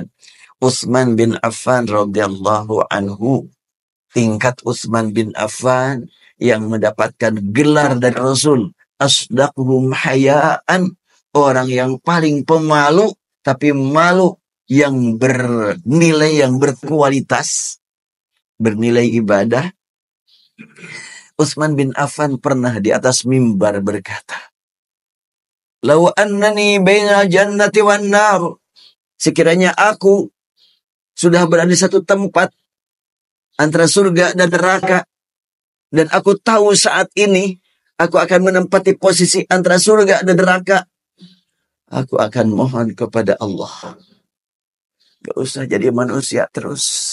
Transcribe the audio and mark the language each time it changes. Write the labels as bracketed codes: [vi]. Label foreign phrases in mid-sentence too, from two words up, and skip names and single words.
[id] Utsman bin Affan [ar] رضي الله عنه, [id] tingkat Utsman bin Affan yang mendapatkan gelar dari Rasul, [ar] أصدقهم حياء, [id] orang yang paling pemalu, tapi malu yang bernilai, yang berkualitas, bernilai ibadah. Utsman bin Affan pernah di atas mimbar berkata, [ar] "لو أنني بين الجنة والنار." [id] Sekiranya aku sudah berada di satu tempat antara surga dan neraka, dan aku tahu saat ini aku akan menempati posisi antara surga dan neraka, aku akan mohon kepada Allah, gak usah jadi manusia terus.